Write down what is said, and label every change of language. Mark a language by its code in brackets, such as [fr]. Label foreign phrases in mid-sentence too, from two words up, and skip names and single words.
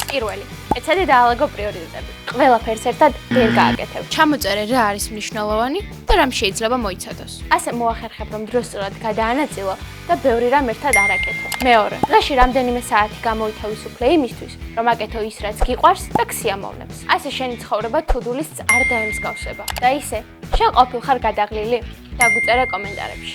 [ka] პირველი, ეცადე დაალაგო პრიორიტეტები. ყველაფერს ერთად ვერ გააკეთებ. ჩამოწერე რა არის მნიშვნელოვანი და რამ შეიძლება მოიცადოს. ასე მოახერხებ, რომ დრო სწორად გადაანაწილო და ბევრი რამ ერთად არ აკეთო. მეორე, დღეში რამდენიმე საათი გამოითავისუფლე იმისთვის, რომ აკეთო ის, რაც გიყვარს და გსიამოვნებს. ასე შენი ცხოვრება [en] to-do list- [ka] ს არ დაემსგავსება. და ისე, შენ ყოფილ ხარ გადაღლილი? დაგვიწერე კომენტარებში.